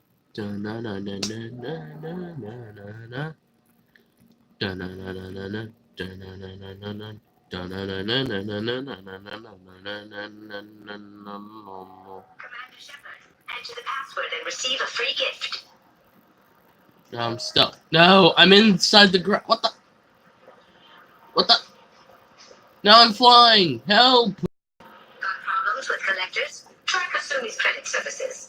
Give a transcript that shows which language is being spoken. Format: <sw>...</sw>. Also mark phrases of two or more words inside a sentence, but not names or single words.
<en>Da-na-na-na-na-na-na-na-na. Da-na-na-na-na-na. Da-na-na-na-na-na. Da-na-na-na-na-na-na-na-na-na-na-na-na-na-na-na. Commander Shepard, enter the password and receive a free gift. No, I'm stuck. No, I'm inside the ground. What the? What the? Now I'm flying. Help! Got problems with collectors? Try Kasumi's credit services.</en>